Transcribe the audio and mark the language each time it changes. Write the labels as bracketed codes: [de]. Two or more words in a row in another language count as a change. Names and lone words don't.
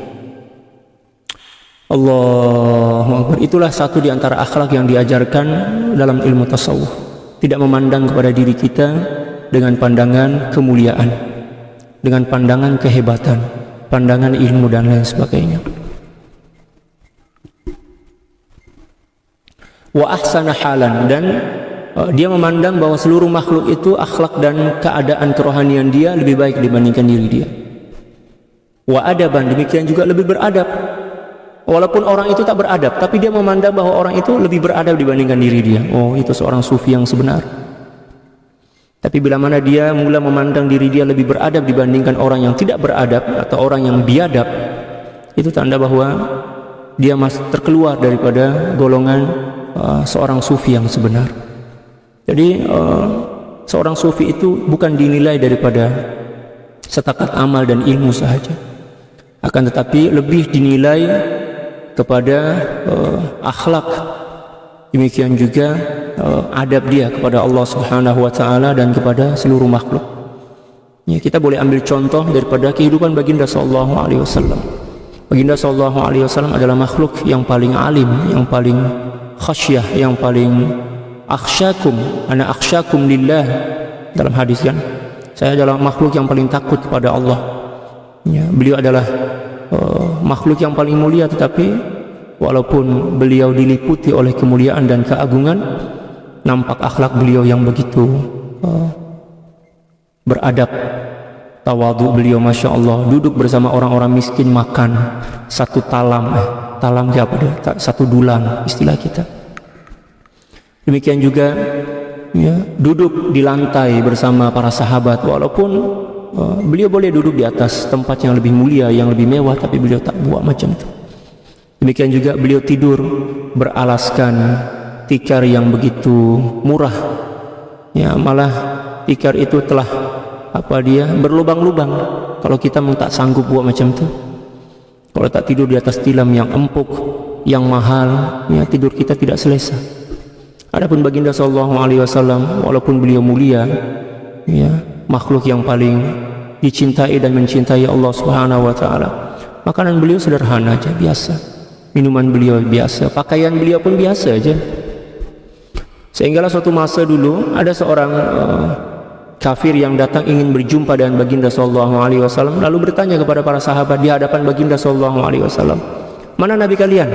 [ar] Allahu Akbar. [ms] Itulah satu di antara akhlak yang diajarkan dalam ilmu tasawuf, tidak memandang kepada diri kita dengan pandangan kemuliaan, dengan pandangan kehebatan, pandangan ilmu dan lain sebagainya. [ar] Wa ahsana halan, [ms] dan dia memandang bahwa seluruh makhluk itu akhlak dan keadaan kerohanian dia lebih baik dibandingkan diri dia. [ar] وأدبا, [ms] demikian juga lebih beradab. Walaupun orang itu tak beradab, tapi dia memandang bahwa orang itu lebih beradab dibandingkan diri dia. Oh, itu seorang sufi yang sebenar. Tapi bila mana dia mula memandang diri dia lebih beradab dibandingkan orang yang tidak beradab atau orang yang biadab, itu tanda bahwa dia masih terkeluar daripada golongan seorang sufi yang sebenar. Jadi seorang sufi itu bukan dinilai daripada setakat amal dan ilmu sahaja, akan tetapi lebih dinilai kepada akhlak, demikian juga adab dia kepada Allah [ar] سبحانه وتعالى [ms] dan kepada seluruh makhluk. Ya, kita boleh ambil contoh daripada kehidupan baginda [ar] صلى الله عليه وسلم. [ms] Baginda [ar] صلى الله عليه وسلم [ms] adalah makhluk yang paling alim, yang paling khasyah, yang paling akhsyakum, [ar] أنا أخشاكم لله, [ms] dalam hadis kan, saya adalah makhluk yang paling takut kepada Allah. Ya, beliau adalah makhluk yang paling mulia, tetapi walaupun beliau diliputi oleh kemuliaan dan keagungan, nampak akhlak beliau yang begitu beradab, tawadhu beliau, [ar] ما شاء الله, [ms] duduk bersama orang-orang miskin makan satu talam, talam apa dia? Satu dulang istilah kita. Demikian juga ya, duduk di lantai bersama para sahabat, walaupun beliau boleh duduk di atas tempat yang lebih mulia, yang lebih mewah, tapi beliau tak buat macam itu. Demikian juga beliau tidur beralaskan tikar yang begitu murah, ya, malah tikar itu telah berlubang-lubang. Kalau kita memang tak sanggup buat macam itu, kalau tak tidur di atas tilam yang empuk, yang mahal, ya, tidur kita tidak selesa. Adapun baginda [ar] صلى الله عليه وسلم, [ms] walaupun beliau mulia, ya, makhluk yang paling dicintai dan mencintai Allah [ar] سبحانه وتعالى, [ms] makanan beliau sederhana aja, biasa, minuman beliau biasa, pakaian beliau pun biasa aja. Sehinggalah suatu masa dulu ada seorang kafir yang datang ingin berjumpa dengan baginda [ar] صلى الله عليه وسلم, [ms] lalu bertanya kepada para sahabat di hadapan baginda [ar] صلى الله عليه وسلم, [ms] "Mana nabi kalian?"